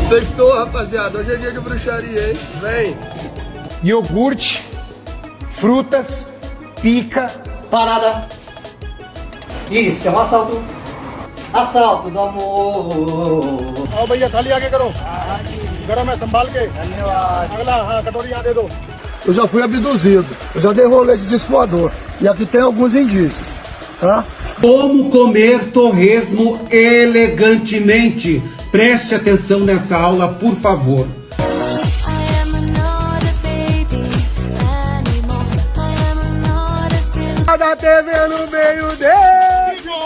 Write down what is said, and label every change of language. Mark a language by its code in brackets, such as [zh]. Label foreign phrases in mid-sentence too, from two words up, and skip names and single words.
[pt] Sextou, rapaziada. Hoje é dia de bruxaria, hein? Vem. Iogurte, frutas, pica. Parada. Isso, é um assalto. Assalto do amor. [hi] आओ भैया थाली आगे करो गरम है संभाल के अगला हाँ कटोरी यहाँ दे दो [pt] Eu já fui abduzido, eu já dei rolê de disco voador. E aqui tem alguns indícios, tá? Como comer torresmo elegantemente? Preste atenção nessa aula, por favor. Da TV no meio dele.